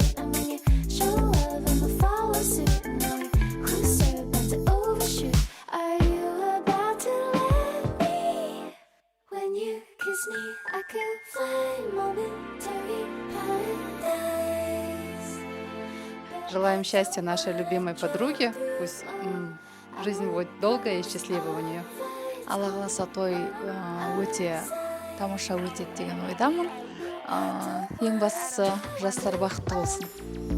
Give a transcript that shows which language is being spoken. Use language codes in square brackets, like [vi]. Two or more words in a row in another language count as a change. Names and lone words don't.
[en] And when you show love, I'ma follow suit. And now we're closer, about to overshoot. Are you about to let me? When you kiss me, I could fly momentary paradise. [ru] Желаем счастья нашей любимой подруге. Пусть жизнь будет долгая и счастливая у нее. [kk] Алла қаласа той өте тамаша өтеді деген ойдамын. Ең бастысы жастар бақытты болсын.